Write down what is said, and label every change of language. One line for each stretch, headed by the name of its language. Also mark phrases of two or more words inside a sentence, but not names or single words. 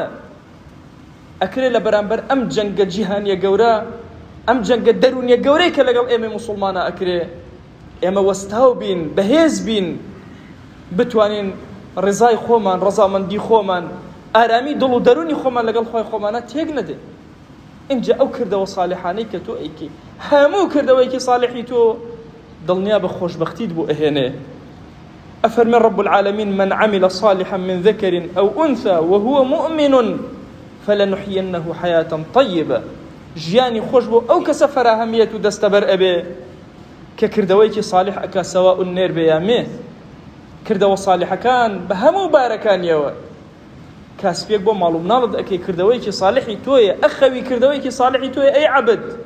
Central Kurdish: ئەکرێ لە بەرامبەر ئەم جەنگە جیهانیە گەورە، ئەم جەنگە دەرونیە گەورەی کە لەگەڵ ئێمە موسڵمانە ئەکرێ، ئێمە وەستاو بین، بەهێز بین، بتوانین ڕزای خۆمان، ڕەزامەندی خۆمان، ئارامی دڵ و دەرونی خۆمان لەگەڵ خۆی خۆمانە تێک نەدێ. اینجا ئەو کردەوە ساڵحانەی کە تۆ ئەیکی، هەموو کردەوەیکی ساڵحی تۆ دڵنیا بە خۆشبەختیت بۆ ئەهێنێ.
Arabic: ئەفەرمێ رب العالمين من عمل صالحا من ذكر أو أنثى وهو مؤمن فلنحيينه حياة طيبة.
Central Kurdish: ژیانی خۆش بۆ ئەو کەسە فەراهەمیەت و دەستەبەر ئەبێ کە کردەوەیکی ساڵح ئەکا سەواء نێر بێ یا مێ. کردەوە ساڵحەکان بە هەموو بارەکانیەوە کاسپێک بۆ ماڵ و مناڵت ئەکەی کردەوەیکی ساڵحی تۆیە، ئەخەوی کردەوەیکی ساڵحی تۆیە ئەی عەبد.